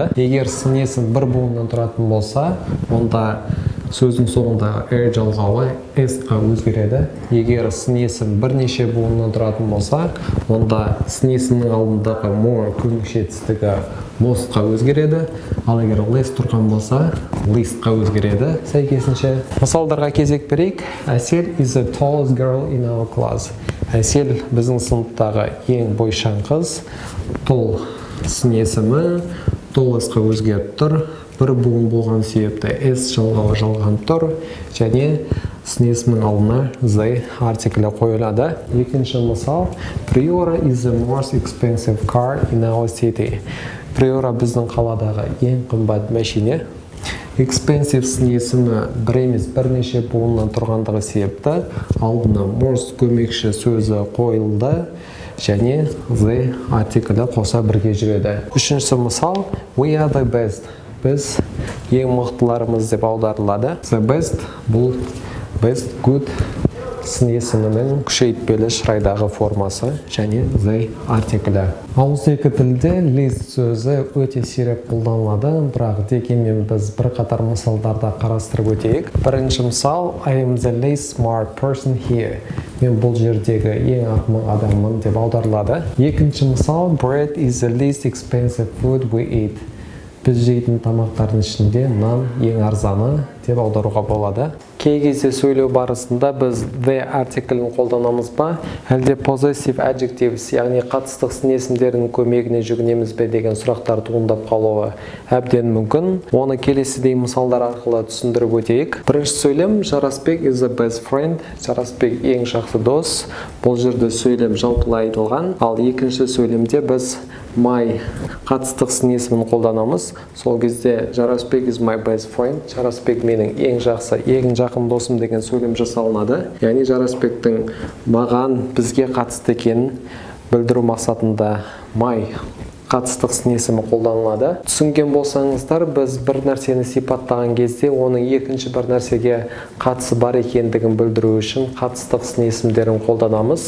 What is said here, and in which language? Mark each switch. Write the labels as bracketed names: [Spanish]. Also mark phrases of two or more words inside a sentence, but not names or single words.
[Kazakh] Егер сын есім бір буыннан тұратын болса, онда сөздің соңындағы жалғауы s-қа өзгереді. Егер сын есім бірнеше буыннан тұратын болса, онда сын есімнің алдындағы more көмекші етістігі most-қа өзгереді. Ал егер less тұрған болса, least-қа өзгереді. Сәйкесінше мысалдарға кезек берейік. [English] Әсел is the tallest girl in our class. [Kazakh] Әсел біздің сыныптағы ең бойшаң қыз. Тол сын есімі tallest-қа өзгеріп тұр. Бір буын болған себепті s жалғауы жалғанып тұр және сын есімнің алдына the артиклі қойылады. Екінші мысал, [English] Priora is the most expensive car in our city. [Kazakh] Priora біздің қаладағы ең қымбат машина. Expensive сын есімі бір емес бірнеше буыннан тұрғандығы себепті алдына most көмекші сөзі қойылды және the артиклі қоса бірге жүреді. Үшінші мысал, [English] we are the best. [Kazakh] Біз ең мықтыларымыз деп аударылады. [English] The best [Kazakh] бұл [English] best, good [Kazakh] сын есімінің күшейтпелі шырайдағы формасы және the артиклі. Ауызекі тілде least сөзі өте сирек қолданылады, бірақ дегенмен біз бірқатар мысалдарда қарастырып өтейік. Бірінші мысал, [English] I am the least smart person here. [Kazakh] Мен бұл жердегі ең ақымақ адаммын деп аударылады. Екінші мысал, [English] bread is the least expensive food we eat. [Kazakh] Біз жейтін тамақтардың ішінде нан ең арзаны деп аударуға болады. Кей кезде сөйлеу барысында біз the артиклін қолданамыз ба, әлде [English] possessive adjectives, [Kazakh] яғни қатыстық сын есімдердің көмегіне жүгінеміз бе деген сұрақтар туындап қалуы әбден мүмкін. Оны келесідей мысалдар арқылы түсіндіріп өтейік. Бірінші сөйлем, [English] Жарасбек is the best friend. [Kazakh] Жарасбек ең жақсы дос. Бұл жерде сөйлем жалпылай айтылған. Ал екінші сөйлемде біз my қатыстық сын есімін қолданамыз. Сол кезде [English] Жарасбек is my best friend. [Kazakh] Жарасбек менің ең жақсы, ең жақын досым деген сөйлем жасалынады. Яғни Жарасбектің маған, бізге қатысты екенін білдіру мақсатында my қатыстық сын есімі қолданылады. Түсінген болсаңыздар, біз бір нәрсені сипаттаған кезде оның екінші бір нәрсеге қатысы бар екендігін білдіру үшін қатыстық сын есімдерін қолданамыз.